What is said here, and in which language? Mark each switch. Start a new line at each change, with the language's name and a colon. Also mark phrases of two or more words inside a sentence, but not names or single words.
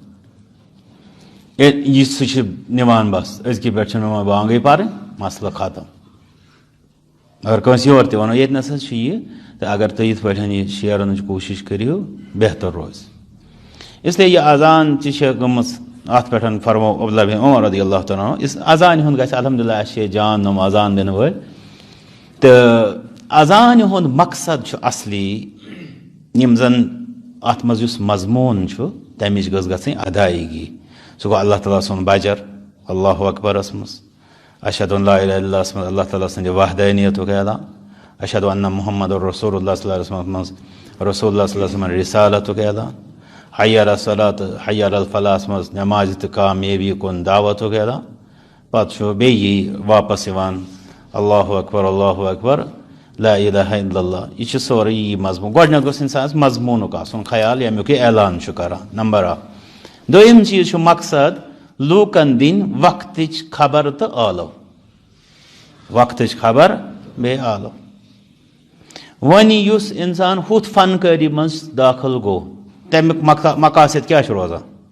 Kashmiri: یہِ سُہ چھِ نِوان بس أزکہِ پٮ۪ٹھ چھِنہٕ وۄنۍ بانگٕے پَرٕنۍ مسلہٕ ختم اگر کٲنٛسہِ یورٕ تہِ وَنو ییٚتہِ نَس حظ چھُ یہِ تہٕ اگر تُہۍ یِتھ پٲٹھۍ یہِ شیرنٕچ کوٗشِش کٔرِو بہتر روزِ اسلیے یہِ اذان تہِ چھےٚ گٔمٕژ اَتھ پٮ۪ٹھ فرمو عبداللہ بن عمر رضی
Arabic: اللہ تعالیٰ عنہ
Kashmiri: یُس اذانہِ ہُنٛد گژھِ الحمدُاللہ اَسہِ چھِ ییٚتہِ جان نۄم اذان دِنہٕ وٲلۍ تہٕ اذانہِ ہُنٛد مقصد چھُ اصلی یِم زَن اَتھ منٛز یُس مضموٗن چھُ تَمِچ گٔژھ گژھٕنۍ ادایگی سُہ گوٚو اللہ تعالیٰ سُنٛد بجر اللہ اکبرس منٛز
Arabic: اشہد اللہ الہ الا اللہ
Kashmiri: منٛز اللہ تعالیٰ سٕنٛدِ وحدانیتُک اعلان
Arabic: اشہد ان محمد الرسول اللہ صلی اللہ علیہ
Kashmiri: وسلم منٛز
Arabic: رسول اللہ صلی اللہ علیہ وسلم
Kashmiri: رسالتُک اعلان
Arabic: حی علی الصلاۃ حی علی
Kashmiri: الفلاحس منٛز نٮ۪مازِ تہٕ کامیٲبی کُن دعوتُک اعلان پتہٕ چھُ بیٚیہِ یی واپس یِوان
Arabic: اللہ اکبر لا الہ الا اللہ
Kashmiri: یہِ چھُ سورُے یی مضموٗن گۄڈنیٚتھ گوٚژھ اِنسانس مضموٗنُک آسُن خیال ییٚمیُک یہِ اعلان چھُ کران نمبر اکھ دوٚیِم چیٖز چھُ مقصد لوٗکن دِنۍ وقتٕچ خبر تہٕ ٲلو وقتٕچ خبر بیٚیہِ ٲلو وۄنۍ یُس اِنسان ہُتھ فنکٲری منٛز دٲخل گوٚو تمیُک مقاصد کیٛاہ چھُ روزان